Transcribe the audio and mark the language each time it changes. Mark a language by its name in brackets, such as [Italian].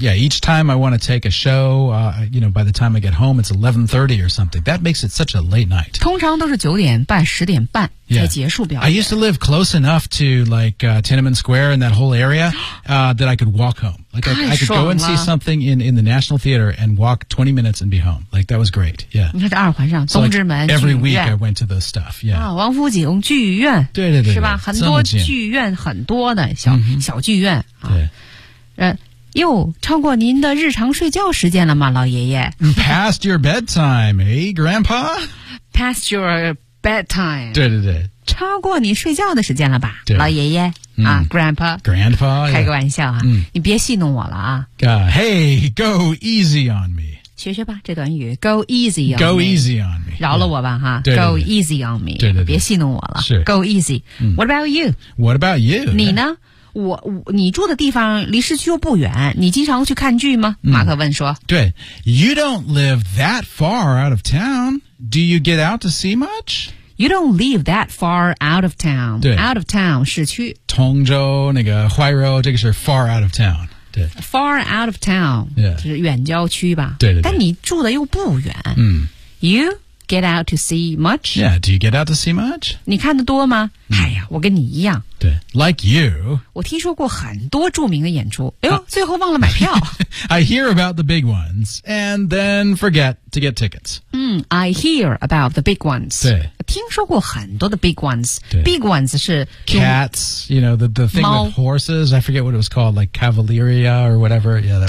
[English] Yeah, each time I want to take a show、you know, by the time I get home it's 11:30 or something That makes it such a late night [Chinese] 通常都是九点半十点半才结束表演 [English] I used to live close enough to like、Tiananmen Square and that whole area、that I could walk home Like I could go and see something in the National Theater and walk 20 minutes and be home Like that was great Yeah [Chinese] 你看这二环上东直门、 [English] so like、every week I went to those stuff Yeah、 [Chinese] 啊、王府井剧院对对 对, 对是吧很多剧院很多的小、 mm-hmm. 小剧院、啊、对又超过您的日常睡觉时间了吗老爷爷 [English] Past your bedtime Hey grandpa Past your bedtime [Chinese] 对对对超过你睡觉的时间了吧老爷爷、嗯、 [English] 啊 Grandpa Grandpa [Chinese] 开个玩笑啊、嗯、你别戏弄我了啊、 [English] Hey go easy on me [Chinese] 学学吧这短语 [English] Go easy on go Go easy on me [Chinese] 饶了我吧、 yeah. 哈对对对 [English] Go easy on me [Chinese] 对对对别戏弄我了是 [English] Go easy、嗯、 What about you What about you [Chinese] 你呢、yeah. 你住的地方离市区又不远你经常去看剧吗、嗯、马克问说 [English] 对 You don't live that far out of town Do you get out to see much You don't live that far out of town. [Chinese] 对 [English] out of town, 市区。 [Chinese] 通州那个怀柔这个是 [English] far out of town. [Chinese] 对 [English] far out of town,、 yeah. [Chinese] 就是远郊区吧。对对对。但你住的又不远。嗯。 [English] You get out to see much? Yeah, do you get out to see much? [Chinese] 你看得多吗、嗯、哎呀我跟你一样。 [English] 对 like you. [Chinese] 我听说过很多著名的演出。哎呦、啊、最后忘了买票。 [English] I hear about the big ones, and then forget to get tickets. 嗯 I hear about the big ones. [Chinese] 对。听说过很多的 [English] big ones big ones [Chinese] 是 [English] cats you know the thing with horses I forget what it was called like Cavalieria or whatever yeah, that